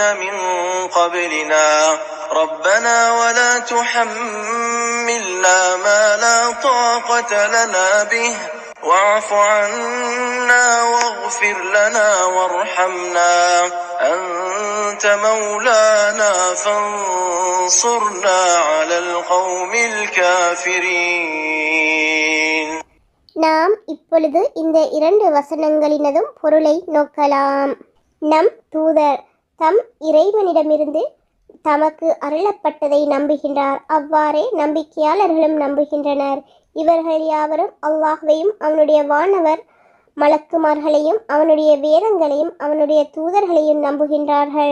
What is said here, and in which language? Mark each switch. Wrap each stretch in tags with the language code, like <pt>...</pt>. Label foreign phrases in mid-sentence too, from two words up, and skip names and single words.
<ar>من قبلنا ربنا ولا تحملنا ما لا طاقة لنا به واعف عنا واغفر لنا وارحمنا أنت مولانا فانصرنا على القوم الكافرين.</ar> <ta>நாம் இப்பொழுது இந்த 2 வசனங்களினதும் பொருளை நோக்கலாம். நம் தூதர் தம் இறைவனிடமிருந்து தமக்கு அருளப்பட்டதை நம்புகின்றார். அவ்வாறே நம்பிக்கையாளர்களும் நம்புகின்றனர். இவர்கள் யாவரும் அல்லாஹ்வையும் அவனுடைய வானவர் மலக்குமார்களையும் அவனுடைய வேதங்களையும் அவனுடைய தூதர்களையும் நம்புகின்றார்கள்.</ta>